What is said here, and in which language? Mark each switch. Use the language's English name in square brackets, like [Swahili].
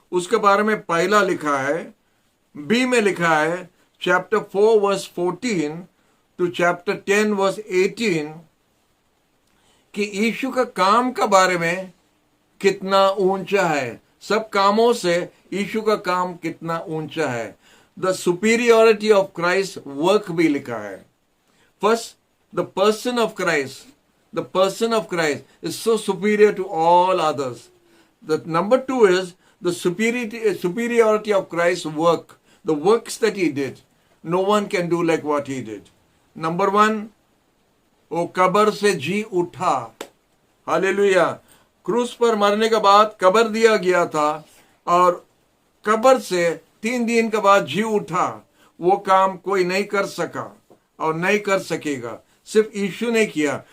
[Hindi] उसके बारे में पहला लिखा है, बी में लिखा है chapter 4 verse 14 to chapter 10 verse 18 कि यीशु का काम के बारे में कितना ऊंचा है। सब कामों से यीशु का काम कितना ऊंचा है। [English] the superiority of Christ work [Hindi] भी लिखा है। [English] First, the person of Christ, the person of Christ is so superior to all others. The number 2 is the superiority of Christ's work, the works that he did. No one can do like what he did. Number 1, [Hindi] वो कब्र से जी उठा। Hallelujah. क्रूस पर मरने के बाद कब्र दिया गया था और कब्र से 3 दिन के बाद जी उठा। वो काम कोई नहीं कर सका और नहीं कर सकेगा, सिर्फ यीशु ने किया।